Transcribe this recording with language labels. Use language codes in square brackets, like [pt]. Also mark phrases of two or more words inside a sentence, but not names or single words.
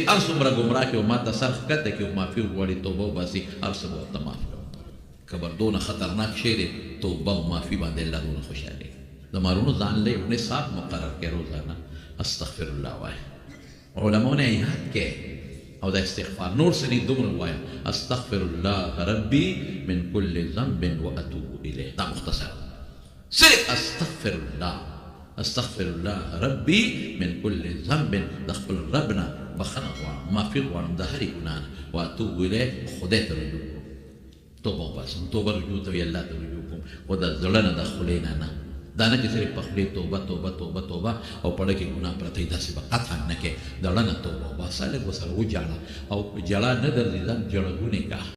[ps] هر څومره ګمراه کړي او ما ته سر ښکته کړي او معافي وغواړي توبه وباسي هر څه به ورته معاف کړم کبر دونه خطرناک شی دی توبه او معافي باندې الله دونه خوشحالېږي د مارونو ځان له یو نصاب مقرر کړي روزانه [ar] استغفر الله [ps] وایه علماو نه یاد کړي او دا استغفار نور سنی دومره وایم [ar] استغفر الله ربي من كل ذنب واتوب الیه [ps] دا مختصر صرف استغفر [ar] الله ربي من كل ذنب [ps] د خپل ربنا بخنه غواړم معافي غواړم د هرې ګناه نه [ar] واتوب الیه [ps] خدای ته رجوع کوم توبه وباسم توبه رجوع ته وي الله ته رجوع کوم خو د زړه نه د خولې نه دا نه چې صرف په خولې توبه توبه توبه توبه او په ډکې ګناه پرته وي داسې به قطعا نه کې د زړه نه توبه وباسه لږ ورسره وجاړه او جړه نه درځي ځان جړګونې کا